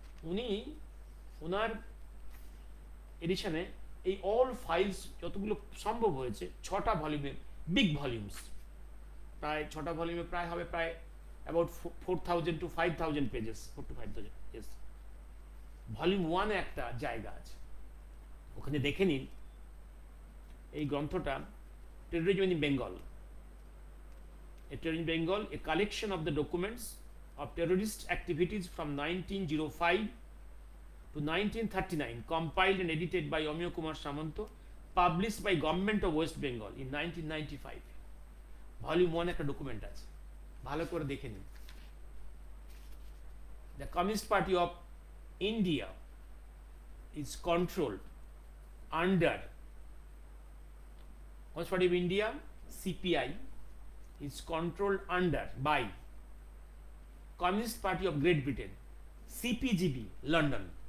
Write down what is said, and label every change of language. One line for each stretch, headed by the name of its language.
Bangla: উনি ওনার এডিশনে এই all files যতগুলো সম্ভব হয়েছে 6টা ভলিউমে, বিগ ভলিউমস, প্রায় 6টা ভলিউমে প্রায় হবে প্রায় about 4000 to 5000 pages, 4 to 5000, yes. Volume 1-এ একটা জায়গা আছে, ওখানে দেখে নিন। এই গ্রন্থটা
English: Terrorism in Bengal, a collection of the documents of terrorist activities from 1905 to 1939, compiled and edited by Omiyo Kumar Samanto, published by Government of West Bengal in 1995.
Bangla: Volume 1 একটা document আছে, ভালো করে দেখে নিন।
English: The Communist Party of India is controlled under Communist Party of India, CPI, is controlled under by Communist Party of Great Britain, CPGB, London.